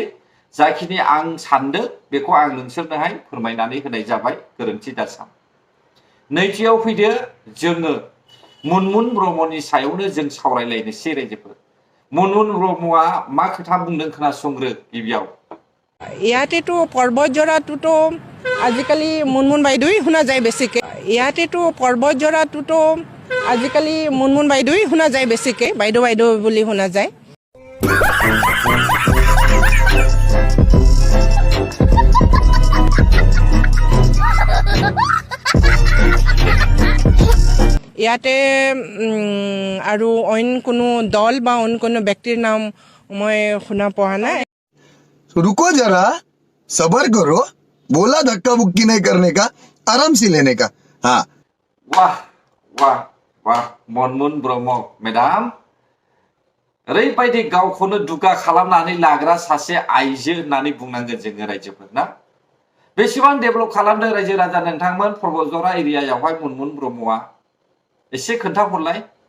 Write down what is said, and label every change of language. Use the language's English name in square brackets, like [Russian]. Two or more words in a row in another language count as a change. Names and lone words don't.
[Bodo] जाखिनि आं सानदों बेखौ आं नोंसोरनोहाय फोरमायनानै होनाय जाबाय, गोरोन्थि दासान। नैथियाव फैदो जोङो मुनमुन ब्रह्मनि सायावनो जों सावरायलायनोसै रायजोफोर। मुनमुन ब्रह्मआ मा खोथा बुंदों खोनासंग्रो गिबियाव। [Assamese] ইয়াতেতো পৰ্বতজোৰাটোতো আজিকালি মুনমুন বাইদেউই শুনা যায় বেছিকৈ। ইয়াতেতো পৰ্বতজোৰাটোতো আজিকালি মুনমুন বাইদেউই শুনা যায় বেছিকৈ, বাইদেউ বাইদেউ বুলি শুনা যায়। ইয়াতে আৰু অইন কোনো দল বা অইন কোনো ব্যক্তিৰ নাম মই শুনা পোৱা নাই। [Hindi] रुको जरा, सबर करो, बोला धक्का बुक्की नहीं करने का, आराम से लेने का। हाँ [Bodo] वाह वाह वाह मुनमुन ब्रह्म मेडाम, ओरैबायदि गावखौनो दुगा खालामनानै लाग्रा सासे आइजो होननानै बुंनांगोन जोङो रायजोफोर ना। बेसेबां डेभेलप खालामदों रायजो राजा नोंथांमोन पर्बतजरा एरियायावहाय मुनमुन ब्रह्मआ? एसे खोन्थाहरलाय।